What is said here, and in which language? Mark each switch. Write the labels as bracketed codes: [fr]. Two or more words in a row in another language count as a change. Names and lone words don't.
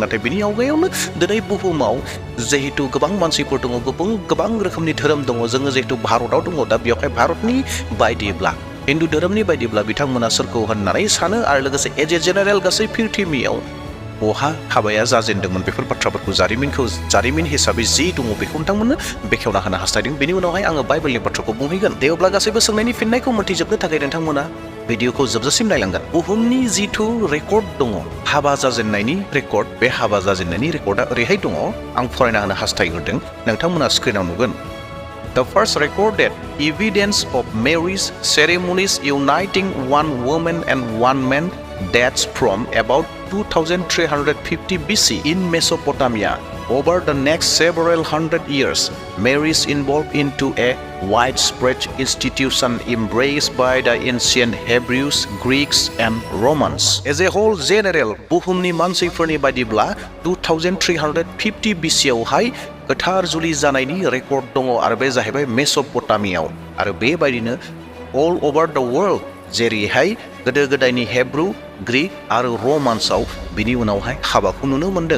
[brx] नाथाय बेनि आवगायावनो दिनै बुहुमाव जिहेतु गोबां मानसिफोर दङ, गोबां रोखोमनि धोरोम दङ, जोङो जिहेतु भारताव दङ, दा बेवहाय भारतनि बायदिब्ला हिन्दु धोरोमनि बायदिब्ला बिथांमोना सोरखौ होननानै सानो आरो लोगोसे [en] as a general [brx] गासै प्रिथिबियाव बहा हाबाया जाजेनदोंमोन बेफोर बाथ्राफोरखौ जारिमिन हिसाबै जि दङ बेखौ नोंथांमोननो बेखेवना होनो हास्थायदों। बेनि उनावहाय आङो बाइबेलनि बाथ्राखौ बुंहैगोन। दे अब्ला गासैबो सोंनायनि फिननायखौ मोनथिजोबनो थाखाय नोंथांमोना भिडिअखौ जोबजासिम नायलांगोन। बुहुमनि जिथु रेकर्ड दङ हाबा जाजेननायनि रेकर्ड, बे हाबा जाजेननायनि रेकर्डआ ओरैहाय दङ, आं फरायना होनो हास्थायग्रोदों, नोंथांमोना स्क्रिनाव नुगोन। [en] The first recorded evidence of marriage ceremonies uniting one woman and one man dates from about 2350 BC in Mesopotamia. Over the next several hundred years, marriage evolved into a widespread institution embraced by the ancient Hebrews, Greeks, and Romans. As a whole general, [brx] बुहुमनि मानसिफोरनि बायदिब्ला 2350 BC आवहाय गोथार जुलि जानायनि रेकर्ड दङ आरो बे जाहैबाय मेस'पटामियाव। आरो बेबायदिनो [en] all over the world, [brx] जेरैहाय गोदो गोदायनि हेब्रु, ग्रीक आरो रमान्सआव बिनि उनावहाय हाबाखौ नुनो मोन्दों।